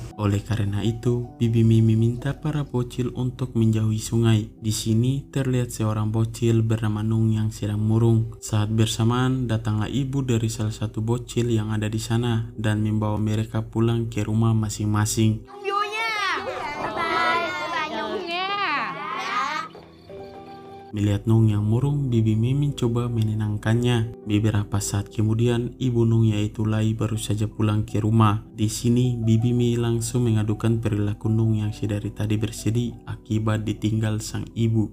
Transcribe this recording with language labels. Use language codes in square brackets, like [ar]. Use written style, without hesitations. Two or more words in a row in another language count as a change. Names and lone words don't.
[id] Oleh karena itu, Bibi Mi meminta para bocil untuk menjauhi sungai. Di sini terlihat seorang bocil bernama Nung yang sedang murung. Saat bersamaan, datanglah ibu dari salah satu bocil yang ada di sana dan membawa mereka pulang ke rumah masing-masing. [vi] Vui nha. Bye bye Nhung nha. [id] Melihat Nung yang murung, Bibi Mi mencoba menenangkannya. Beberapa saat kemudian, ibu Nung yaitu Lai baru saja pulang ke rumah. Di sini, Bibi Mi langsung mengadukan perilaku Nung yang sedari tadi bersedih akibat ditinggal sang ibu.